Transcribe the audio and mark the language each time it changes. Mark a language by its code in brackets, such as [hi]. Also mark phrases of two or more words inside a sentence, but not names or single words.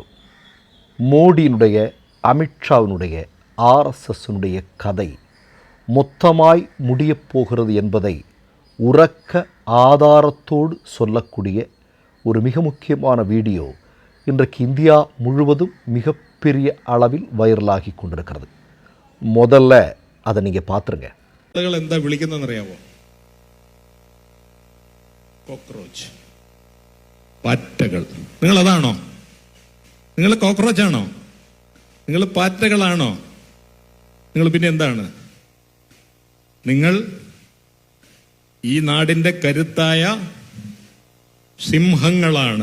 [ta] மோடியினுடைய, அமித்ஷாவினுடைய, ஆர்எஸ்எஸ்னுடைய கதை மொத்தமாய் முடியப்போகிறது என்பதை உரக்க ஆதாரத்தோடு சொல்லக்கூடிய ஒரு மிக முக்கியமான வீடியோ இன்றைக்கு இந்தியா முழுவதும் மிகப்பெரிய அளவில் வைரலாகி கொண்டிருக்கிறது. முதல்ல அதை நீங்கள் பார்த்துருங்க. [ml] എന്താ വിളിക്കുന്നറിയാവോ? കോക്രോച്ച്, പാറ്റകൾ. നിങ്ങൾ അതാണോ? നിങ്ങൾ കോക്രോച്ച് ആണോ? നിങ്ങൾ പാറ്റകളാണോ? നിങ്ങൾ പിന്നെ എന്താണ്? നിങ്ങൾ ഈ നാടിന്റെ കരുത്തായ സിംഹങ്ങളാണ്.